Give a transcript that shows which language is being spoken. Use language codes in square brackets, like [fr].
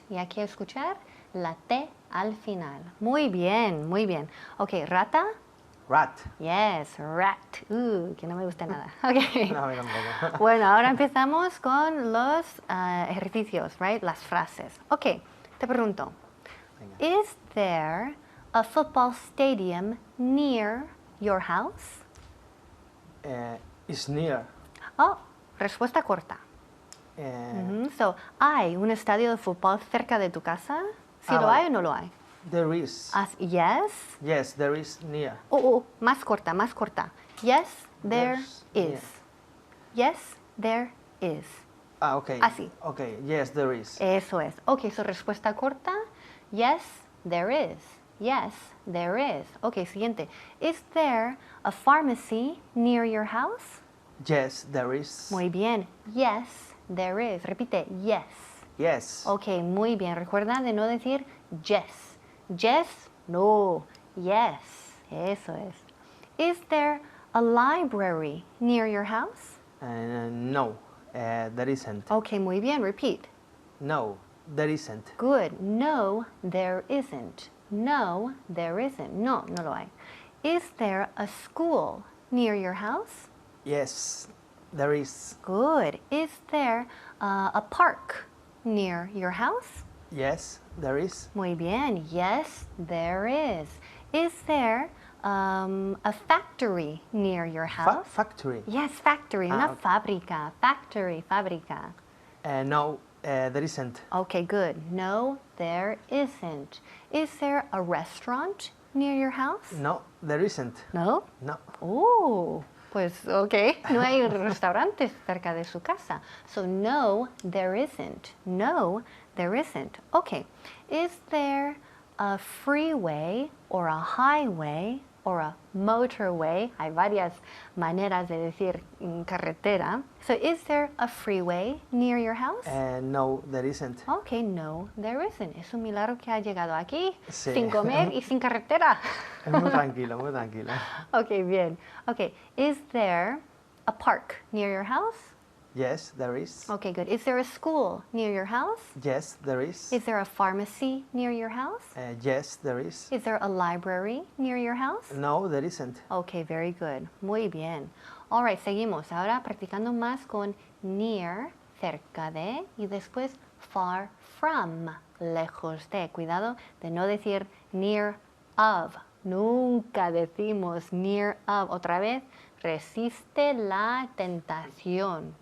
[es] Y aquí escuchar la T al final. Muy bien, muy bien. Ok, rata. [en] Rat. Yes, rat. [es] Que no me gusta nada. Ok. No, a mí tampoco. Bueno, ahora empezamos con los ejercicios, right? Las frases. Ok, te pregunto. Venga. [en] Is there a football stadium near your house? Is near. [es] Oh, respuesta corta. So, ¿hay un estadio de fútbol cerca de tu casa? ¿Sí lo vale. hay o no lo hay? [en] There is. Yes. Yes, there is near. [es] Más corta, más corta. [en] Yes, there There's is. Yes, there is. Ah, ok. [es] Así. [en] Ok, yes, there is. [es] Eso es. Ok, su respuesta corta. [en] Yes, there is. Yes, there is. Ok, siguiente. Is there a pharmacy near your house? Yes, there is. [es] Muy bien. [en] Yes, there is. [es] Repite, [en] yes. Yes. [es] Ok, muy bien. Recuerda de no decir yes. Yes, no. Yes. Eso es. [en] Is there a library near your house? No, there isn't. [es] Ok, muy bien. Repeat. [en] No, there isn't. Good. No, there isn't. No, there isn't. [es] No, no lo hay. [en] Is there a school near your house? Yes, there is. Good. Is there a park near your house? Yes, there is. [es] Muy bien. [en] Yes, there is. Is there a factory near your house? Factory. Yes, factory, una okay. [es] fábrica. Factory, fábrica. [en] No, there isn't. Okay, good. No, there isn't. Is there a restaurant near your house? No, there isn't. No. No. [es] Pues ok, no hay restaurantes cerca de su casa. [en] So no, there isn't. No, there isn't. Okay. Is there a freeway or a highway or a motorway? [es] Hay varias maneras de decir carretera. [en] So is there a freeway near your house? No, there isn't. Okay, no, there isn't. [es] Es un milagro que ha llegado aquí Sí. sin comer y sin carretera. Es muy tranquilo, muy tranquilo. Okay, bien. [en] Okay, is there a park near your house? Yes, there is. Okay, good. Is there a school near your house? Yes, there is. Is there a pharmacy near your house? Yes, there is. Is there a library near your house? No, there isn't. Okay, very good. [es] Muy bien. [en] All right, [es] seguimos. Ahora practicando más con near, cerca de, y después far from, lejos de. Cuidado de no decir near of, Nunca decimos near of. Otra vez, resiste la tentación.